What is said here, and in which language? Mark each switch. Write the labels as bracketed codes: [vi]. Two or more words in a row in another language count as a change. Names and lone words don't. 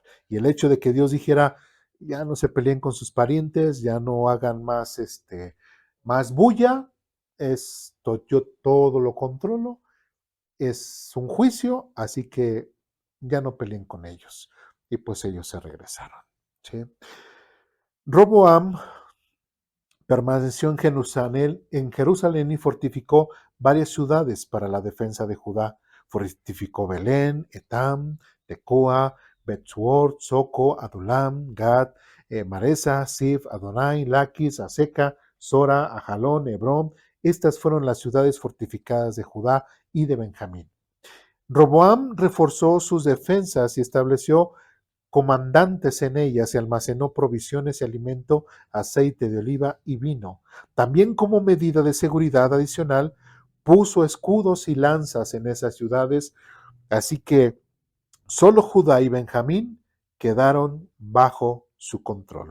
[es] Y el hecho de que Dios dijera, ya no se peleen con sus parientes, ya no hagan más bulla, yo todo lo controlo, es un juicio, así que ya no peleen con ellos. Y pues ellos se regresaron, ¿sí? Roboam permaneció en Jerusalén y fortificó varias ciudades para la defensa de Judá. Fortificó Belén, Etam, Tecoa, Betsuor, Soco, Adulam, Gad, Maresa, Sif, Adonai, Laquis, Aseca, Sora, Ajalón, Hebrón. Estas fueron las ciudades fortificadas de Judá y de Benjamín. Roboam reforzó sus defensas y estableció comandantes en ellas y almacenó provisiones y alimento, aceite de oliva y vino. También como medida de seguridad adicional, puso escudos y lanzas en esas ciudades, así que solo Judá y Benjamín quedaron bajo su control.